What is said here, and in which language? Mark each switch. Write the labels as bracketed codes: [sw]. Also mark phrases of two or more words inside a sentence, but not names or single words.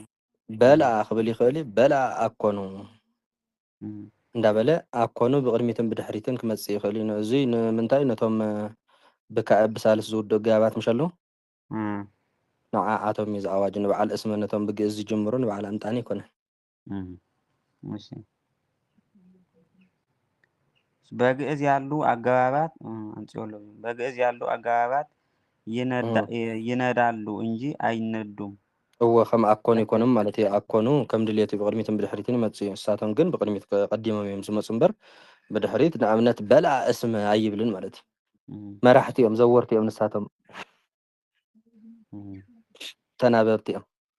[ti] በልዓ ክብል ይኽእል እዩ። በልዓ ኣኮኑ እንዳበለ ኣኮኑ ብቅድሚትን ብድሕሪትን ክመፅእ ይኽእል እዩ። እዙይ ንምንታይ ነቶም ብካዕብ ብሳልስ ዝውድኡ ገባባት ምሽ ኣለዉ ንዓዓቶም እዩ ዝኣዋጅ። ንበዓል እስመ ነቶም ብግእዝ ዝጅምሩ ንበዓል ኣምጣኒ ይኮነን። [am] እሺ በግዕዝ ያሉ አገባባት አንጽዮሎም በግዕዝ ያሉ አገባባት ይነዳሉ እንጂ አይነዱም። [ti] እወ ከም ኣኮኑ ይኮኑም ማለት እዩ። ኣኮኑ ከም ድልየቱ ብቅድሚትን ብድሕሪትን ይመፅእ እዩ። ንሳቶም ግን ብቅድሚት ቀዲሞም እዮም ዝመፁ እምበር ብድሕሪት ንኣብነት በልዓ እስመ ኣይብልን ማለት እዩ። መራሕቲ እዮም ዘወርቲ እዮም ንሳቶም ተናበብቲ እዮም።